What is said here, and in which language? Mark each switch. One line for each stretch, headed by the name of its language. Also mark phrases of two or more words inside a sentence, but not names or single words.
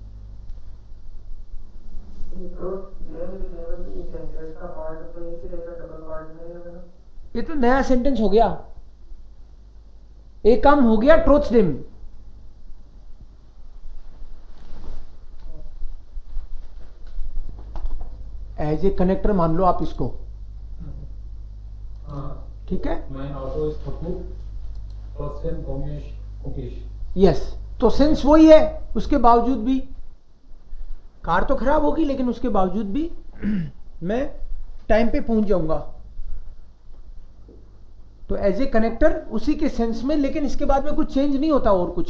Hindi: ये तो नया सेंटेंस हो गया, एक काम हो गया ट्रोथ्स डेम।
English: as a connector
Hindi: मान लो आप इसको, ठीक है।
German: Mein Auto ist kaputt, trotzdem komme ich pünktlich.
Hindi: यस, तो सेंस वही है, उसके बावजूद भी कार तो खराब होगी लेकिन उसके बावजूद भी मैं टाइम पे पहुंच जाऊंगा। तो
English: as a connector
Hindi: उसी के सेंस में, लेकिन इसके बाद में कुछ चेंज नहीं होता और कुछ।